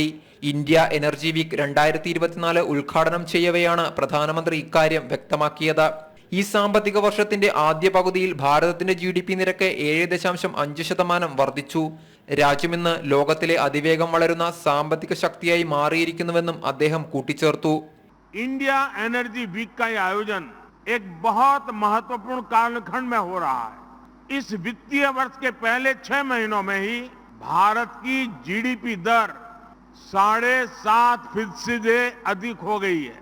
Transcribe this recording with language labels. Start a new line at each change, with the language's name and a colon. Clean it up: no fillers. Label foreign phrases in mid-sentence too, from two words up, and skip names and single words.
Malayalam: ഇന്ത്യ എനർജി വീക്ക് 2024 ഉദ്ഘാടനം ചെയ്യവെയാണ് പ്രധാനമന്ത്രി ഇക്കാര്യം വ്യക്തമാക്കിയത്. ഈ സാമ്പത്തിക വർഷത്തിന്റെ ആദ്യ പകുതിയിൽ ഭാരതത്തിന്റെ GDP നിരക്ക് 7.5% വർദ്ധിച്ചു. രാജ്യമിന്ന് ലോകത്തിലെ അതിവേഗം വളരുന്ന സാമ്പത്തിക ശക്തിയായി മാറിയിരിക്കുന്നുവെന്നും അദ്ദേഹം കൂട്ടിച്ചേർത്തു.
Hindi: इंडिया एनर्जी वीक का आयोजन एक बहुत महत्वपूर्ण कालखंड में हो रहा है। इस वित्तीय वर्ष के पहले 6 महीनों में ही भारत की जीडीपी दर 7.5% से अधिक हो गई है।